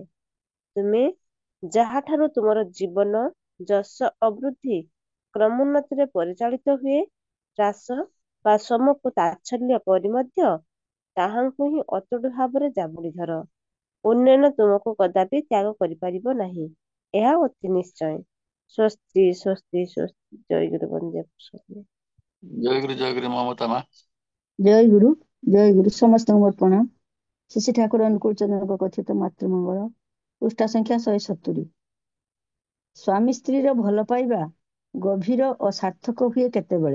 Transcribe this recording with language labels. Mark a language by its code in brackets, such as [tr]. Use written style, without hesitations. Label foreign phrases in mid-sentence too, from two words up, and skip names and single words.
[or] ତୁମେ ଯାହାଠାରୁ ତୁମର ଜୀବନ, ଯଶ ଅବୃଦ୍ଧି କ୍ରମୋନ୍ନତିରେ ପରିଚାଳିତ ହୁଏ, ହ୍ରାସ ବା ସମକୁ ତାଚ୍ଛଲ୍ୟ କରି ମଧ୍ୟ ତାହାଙ୍କୁ ହିଁ ଅତୁଟ ଭାବରେ ଜାବୁଡି ଧର। ଉନ୍ନୟନ ତୁମକୁ କଦାପି ତ୍ୟାଗ କରିପାରିବ ନାହିଁ। ଏହା ଅତି ନିଶ୍ଚୟ। [sa] स्वस्ति स्वस्ति स्वस्ति। जय गुरु वंदे पुरुषोत्तम। [or] ଜୟ ଗୁରୁ ମମତା ମା। ଜୟ ଗୁରୁ ସମସ୍ତଙ୍କୁ ମୋର ପ୍ରଣାମ। ଶ୍ରୀ ଠାକୁର ଅନୁକୂଳ ଚନ୍ଦ୍ରଙ୍କ କଥିତ ମାତୃମଙ୍ଗଳ ପୃଷ୍ଠା ସଂଖ୍ୟା 170। ସ୍ୱାମୀ ସ୍ତ୍ରୀର ଭଲ ପାଇବା ଗଭୀର ଓ ସାର୍ଥକ ହୁଏ କେତେବେଳେ?